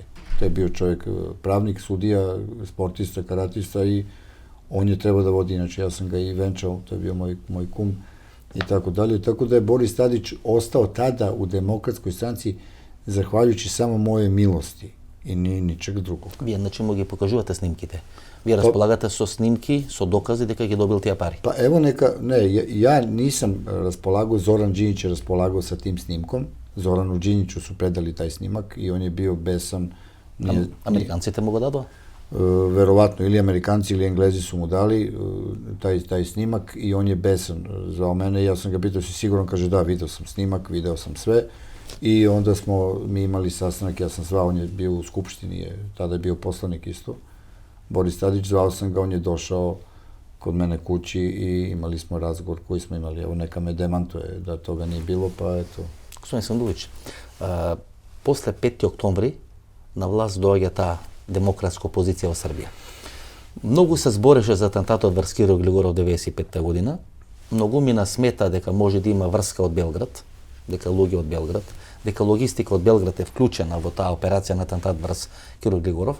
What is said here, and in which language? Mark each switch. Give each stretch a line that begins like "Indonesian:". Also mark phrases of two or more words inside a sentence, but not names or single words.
Serbian: To je bio čovjek, pravnik, sudija, sportista, karatista i on je trebao da vodi, inače ja sam ga i venčao, to je bio moj kum i tako dalje. Tako da je Boris Tadić ostao tada u Demokratskoj stranci zahvaljujući samo moje milosti i ničeg drugog.
Macedonian: Вие значи му ги покажувате снимките. Вие располагате со снимки, со докази дека ги добил тие пари.
Serbian: Pa evo ja nisam raspolagao, Zoran Đinđić je raspolagao sa tim snimkom. Zoranu Đinđiću su predali taj snimak i on je bio besan.
Macedonian: Американците му го дадоа?
Serbian: Verovatno, ili Amerikanci ili Englezi su mu dali taj snimak i on je besan zvao mene. Ja sam ga pitao, si siguran? Kaže da, video sam snimak, video sam sve. I onda smo mi imali sastanak, ja sam zvao, on je bio u Skupštini, tada je bio poslanik isto, Boris Tadić, zvao sam ga, on je došao kod mene kući i imali smo razgovor koji smo imali. Evo, neka me demantuje da toga nije bilo, pa eto.
Macedonian: Господин Сандович, после 5. октомври на власт доаѓа таа демократска опозиција во Србија. Многу се збореше за атентатот врз Киро Глигоров 95 година. Многу мина смета дека може да има врска од Белград, дека луѓе од Белград, дека логистика од Белград е вклучена во таа операција на атентат врз Киро Глигоров.